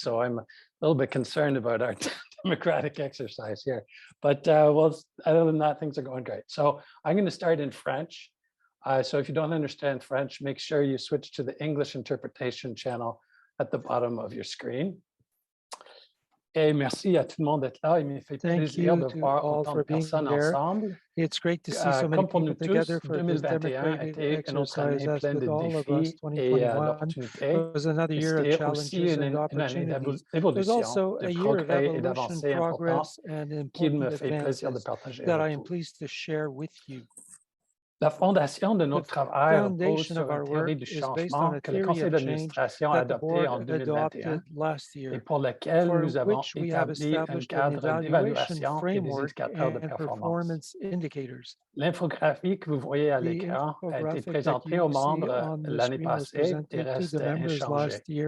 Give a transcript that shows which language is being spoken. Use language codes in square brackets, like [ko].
[en] So I'm a little bit concerned about our democratic exercise here. But well, other than that, things are going great. So I'm going to start in French. So if you don't understand French, make sure you switch to the English interpretation channel at the bottom of your screen. [fr] Et merci à tout le monde d'être là. Il me fait plaisir de voir autant de personnes ensemble. [en] It's great to see so many people together for this democratic exercise. As with all of us, 2021 was another year of challenges and opportunities. It was also a year of evolution, progress, and important advances that I am pleased to share with you. [fr] La fondation de notre travail repose sur une théorie du changement que le conseil d'administration a adopté en 2021 et pour laquelle nous avons établi un cadre d'évaluation et des indicateurs de performance. L'infographie que vous voyez à l'écran a été présentée aux membres l'année passée et reste inchangée.